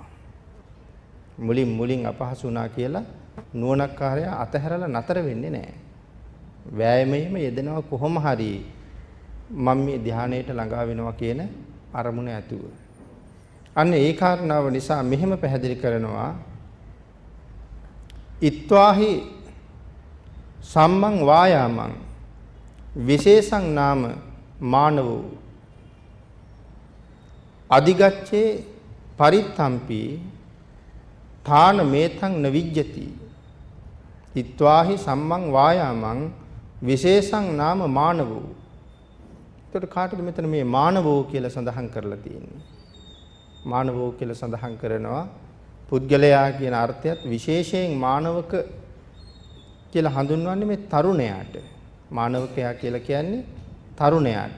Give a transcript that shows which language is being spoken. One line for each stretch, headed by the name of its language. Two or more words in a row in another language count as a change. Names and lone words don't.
Sinhala: මුලින් අපහසු වුණා කියලා නුවණක්කාරයා අතහැරලා නතර වෙන්නේ නැහැ. වෑයමෙහිම යෙදෙනවා කොහොම හරි මම මේ ධානයට ළඟා වෙනවා කියන අරමුණ ඇතුව. අන්න ඒ කාරණාව නිසා මෙහෙම පැහැදිලි කරනවා
Pali: ඉත්වාහි සම්මං වායාමං විශේෂං නාම මානවෝ අධිගච්ඡේ පරිත්තම්පි ථාන මේතං නවිජ්ජති. ඉත්වාහි සම්මං වායාමං විශේෂං නාම මානවෝ.
Sinhala: එතකොට කාටද මෙතන මේ මානවෝ කියලා සඳහන් කරලා තියෙන්නේ? මානවෝ කියලා සඳහන් කරනවා පුද්ගලයා කියන අර්ථයත් විශේෂයෙන් මානවක කියලා හඳුන්වන්නේ මේ තරුණයාට. මානවකයා කියලා කියන්නේ තරුණයාට.